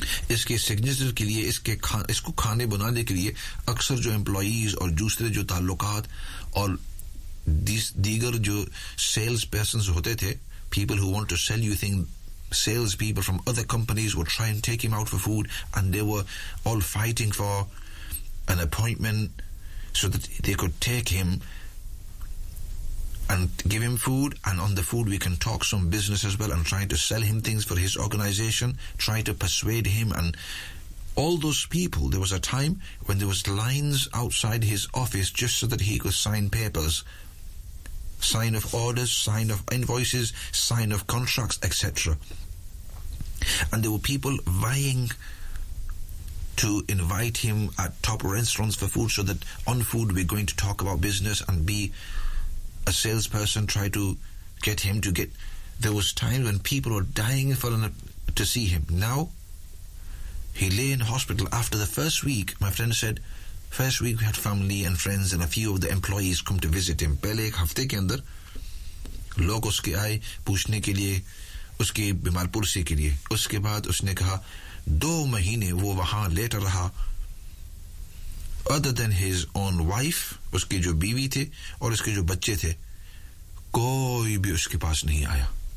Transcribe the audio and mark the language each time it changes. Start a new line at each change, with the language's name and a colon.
Hindi: इसके सिग्नेचर के लिए, इसके इसको खाने बनाने के लिए अक्सर जो एम्प्लॉज और दूसरे जो ताल्लुकात और दीगर जो सेल्स पर्सन होते थे,
English: People who want to sell you thing, sales people from other companies would try and take him out for food and they were all fighting for an appointment so that they could take him and give him food, and on the food we can talk some business as well, and try to sell him things for his organization, try to persuade him, and all those people. There was a time when there was lines outside his office just so that he could sign papers, sign of orders, sign of invoices, sign of contracts, etc. And there were people vying to invite him at top restaurants for food, so that on food we're going to talk about business and be a salesperson, try to get him to get. There was times when people were dying for an, to see him. Now, he lay in hospital after the first week. My friend said, first week we had family and friends and a few of the employees come to visit him.
Hindi: पहले एक हफ्ते के अंदर लोग उसके आए पूछने के लिए, उसके बीमार पुरसे के लिए. उसके बाद उसने कहा, दो महीने वो वहाँ लेटर रहा.
English: Other than his own wife,
Hindi: उसके जो बीवी थे और उसके जो बच्चे थे, कोई भी उसके पास नहीं आया.